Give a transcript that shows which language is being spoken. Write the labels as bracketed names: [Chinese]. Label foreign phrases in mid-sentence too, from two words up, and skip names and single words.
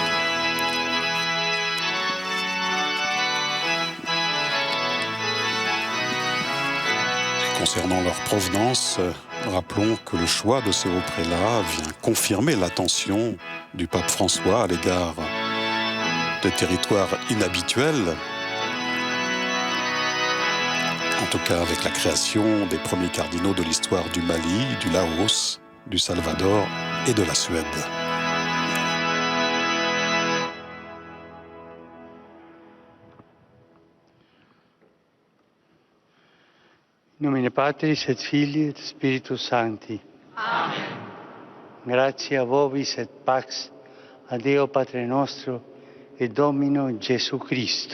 [French] Concernant leur provenance, rappelons que le choix de ces hauts prélats vient confirmer l'attention du pape François à l'égard des territoires inhabituels, en tout cas avec la création des premiers cardinaux de l'histoire du Mali, du Laos, du Salvador et de la Suède. [Latin] In nomine Patris et Filii et Spiritus Sancti. Amen. Gratia vobis et pax a Deo Patre nostro et Domino Gesù Christo.